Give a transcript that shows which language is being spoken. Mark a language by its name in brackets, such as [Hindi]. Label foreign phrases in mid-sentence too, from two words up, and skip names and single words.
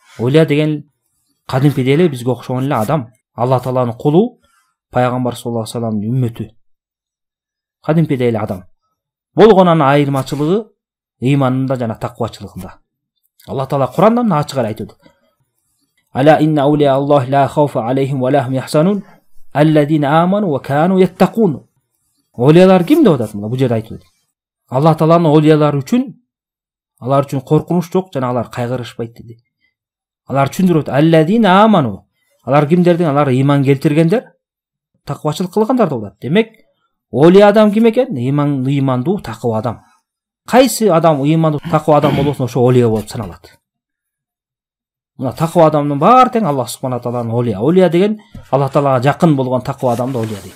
[Kyrgyz] Олия деген кадимки эле бизге окшогон эле адам. Алла Тааланын кулу, пайгамбар [Arabic] صلى الله عليه وسلم [Kyrgyz] үммөтү. Кадимки эле адам. Болгонун айырмачылыгы ыйманында жана таквачылыгында. Алла Таала Куранда мына ачык эле айтып атат. [Arabic] ألا إن أولياء الله لا خوف عليهم و لا هم يحزنون الذين آمنوا و كانوا يتقون. [Kyrgyz] Олиялар ким деп атат мына бул жерде айтып атат. Алла Тааланын олиялары үчүн, алар үчүн коркунуч жок жана алар кайгырышпайт деди. Алар түшүндүрөт. [Arabic] الذين آمنوا. [Kyrgyz] Алар кимдердин? Алар ыйман келтиргендер, таквачылык кылгандар деп атат. Демек, олия адам ким экен? Ыймандуу, таква адам. Кайсы адам ыймандуу, таква адам болсун, ошо олия болуп саналат. Мына таква адамдын баары тең [Arabic] الله سبحانه تعالى [Kyrgyz] олия. Олия деген Аллах таалага жакын болгон таква адамды олия дейт.